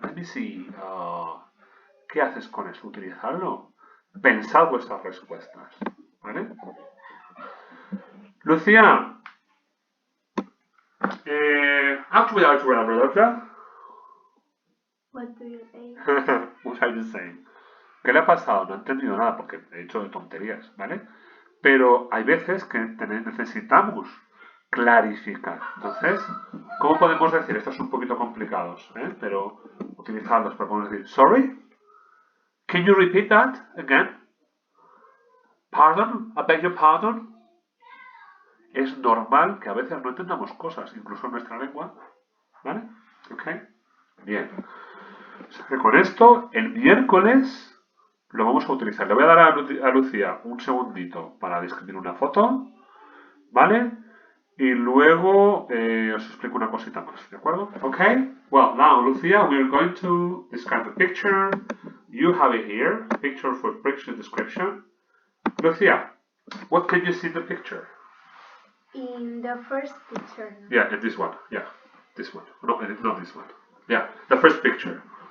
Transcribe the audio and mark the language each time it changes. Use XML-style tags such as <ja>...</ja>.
<en>Let me see,</en> <es>¿qué haces con eso? Utilizarlo. Pensad vuestras respuestas. ¿Vale?</es> <en>Lucía, how would you like to remember? What do you say? What are you saying?</en> <es>¿Qué le ha pasado? No he entendido nada porque he hecho de tonterías, ¿vale? Pero hay veces que necesitamos clarificar. Entonces, ¿cómo podemos decir? Estos son un poquito complicados, ¿eh? Pero utilizarlos para poder decir, sorry?</es> <en>Can you repeat that again? Pardon? I beg your pardon?</en> <es>Es normal que a veces no entendamos cosas, incluso en nuestra lengua, ¿vale? ¿Ok? Bien. O sea que con esto, el miércoles lo vamos a utilizar. Le voy a dar a Lucía un segundito para describir una foto, ¿vale? Y luego os explico una cosita más, ¿de acuerdo?</es> <en>Okay? Well, now, Lucia, we're going to describe the picture. You have it here, picture for picture description. Lucia, what can you see in the picture? In the first picture. Yeah, in this one. Yeah, this one. No, not this one. Yeah, the first picture.</en>